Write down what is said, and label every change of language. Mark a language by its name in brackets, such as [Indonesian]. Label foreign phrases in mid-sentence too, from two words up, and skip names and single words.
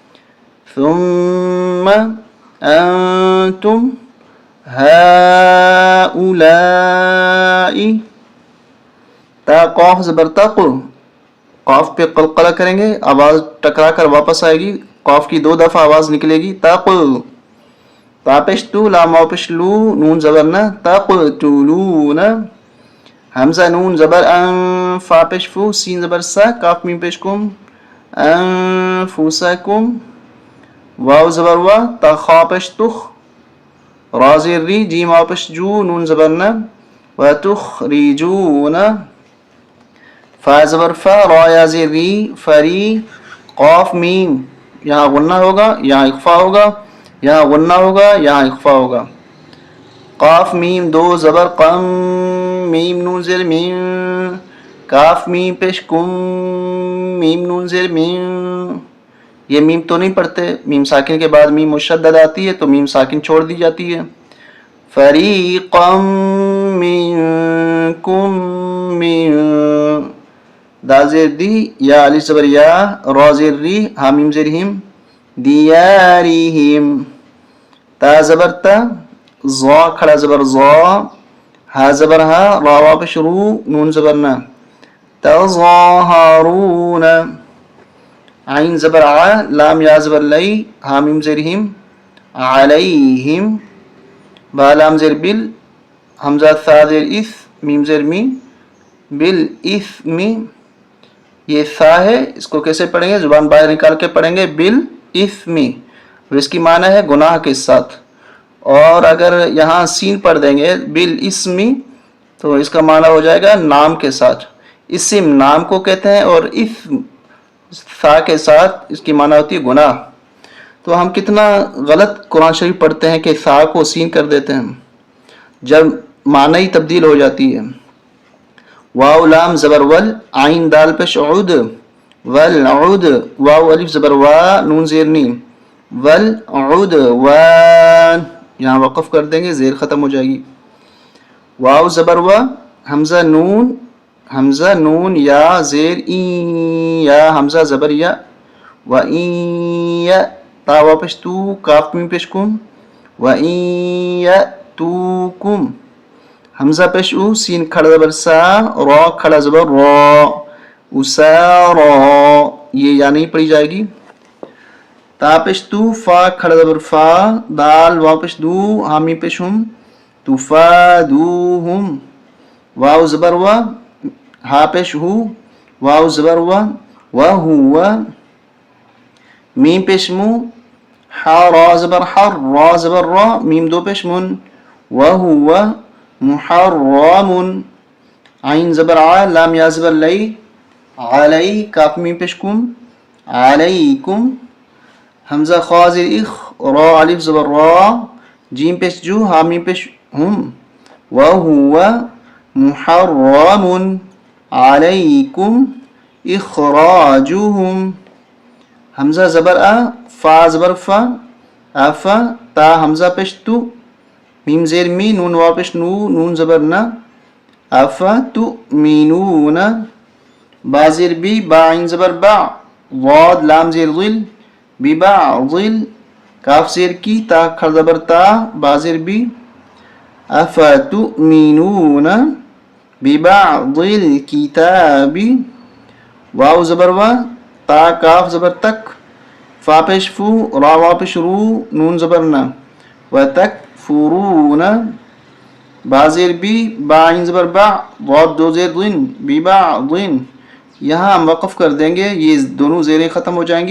[Arabic] ثم انتم ہؤلاء، [Urdu] تا قاف زبر تق، قاف پہ قلقلہ کریں گے، آواز ٹکرا کر واپس آئے گی، قاف کی 2 دفعہ آواز نکلے گی، تق، تا پیش تو، لام واو پیش لو، نون زبر نا، تقتلون، حمزہ نون زبر ان، فا پیش فو، سین زبر سا، کاف میم پیش کم، انفسکم، واو زبر وا، تا خا پیش تخ، را زیر ری، جیم واو پیش جو، نون زبر نا، وتخرجون، فا زبر فا، را یا زیر ری، فری، قاف میم، یہاں غنہ ہوگا، یہاں اخفا ہوگا، یہاں غنہ ہوگا، یہاں اخفا ہوگا، قاف میم 2 زبر قم، میم نون زیر میم، کاف میم پیش کم، میم نون زیر میم، یہ میم تو نہیں پڑھتے، میم ساکن کے بعد میم مشدد آتی ہے تو میم ساکن چھوڑ دی جاتی ہے، فریقا منکم من، دال زیر دی، یا علی زبر یا، را زیر ری، ہا میم زیر ہم، دیارہم، تا زبر تا، ضا کھڑا زبر ضا، ہا زبر ہا، را واو پہ شروع، نون زبر نا، تظاہرون، عین زبر ع، لام یا زبر لئی، ہا میم زیر ہم، علیہم، با لام زیر بل، حمزہ ثا زیر اث، میم زیر می، بالاثم، یہ ثا ہے، اس کو کیسے پڑھیں گے؟ زبان باہر نکال کے پڑھیں گے، بالاثم، اور اس کی معنی ہے گناہ کے ساتھ. اور اگر یہاں سین پڑھ دیں گے بالاسم، تو اس کا معنی ہو جائے گا نام کے ساتھ. اسم نام کو کہتے ہیں، اور اسم ثا کے ساتھ اس کی معنی ہوتی ہے گناہ. تو ہم کتنا غلط قرآن شریف پڑھتے ہیں کہ ثا کو سین کر دیتے ہیں جب معنی ہی تبدیل ہو جاتی ہے. واو لام زبر ول، عین دال پیش عود، والعود، واو الف زبر وا، نون زیر نی، [Arabic] والعود وان، [Urdu] یہاں وقف کر دیں گے، زیر ختم ہو جائے گی. واو زبر وا، حمزہ نون یا زیر این، یا حمزہ زبر یا، و این یا، تا واپس تو، کاف میم پیش کم، [Arabic] و این یاتوکم، [Urdu] حمزہ پیش او، سین کھڑا زبر سا، را کھڑا زبر را، اسارا، یہ یا نہیں پڑھی جائے گی. تا پیش تو، فا کھڑا زبر فا، دال واپس دو، حامی پیش ہم، تفادوہم، واو زبر وا، ہا پیش ہو، واو زبر وا، وہو، میم پیش مو، ہا را زبر حر، را زبر را، میم دو پیش من، [Arabic] وہو محرم، [Urdu] عین زبر ع، لام یا زبر لئی، علی، کاف میم پیش کم، علیکم، حمزہ خا زیر اخ، را الف زبر را، جیم پیش جو، ہا میم پیش ہم، وہو [Arabic] محرم علیکم اخراجہم، [Urdu] حمزہ زبر ا، فا زبر فا، افا، تا حمزہ پیش تو، میم زیر می، نون واپس نو، نون زبر نا، [Arabic] افا تؤمنون، [Urdu] با زیر بی، با عین زبر با، ضاد لام زیر ظل، ببعض، کاف زیر کی، تا کھڑ زبر تا، با زیر بی، [Arabic] افتؤمنون ببعض الکتاب، [Urdu] واو زبر وا، تا کاف زبر تک، فا پیش فو، را واپس رو، نون زبر نا، وتکفرون، با زیر بی، با عین زبر با، ضاد دو زیر ضن، ببعض، یہاں ہم وقف کر دیں گے، یہ دونوں زیریں ختم ہو جائیں گی.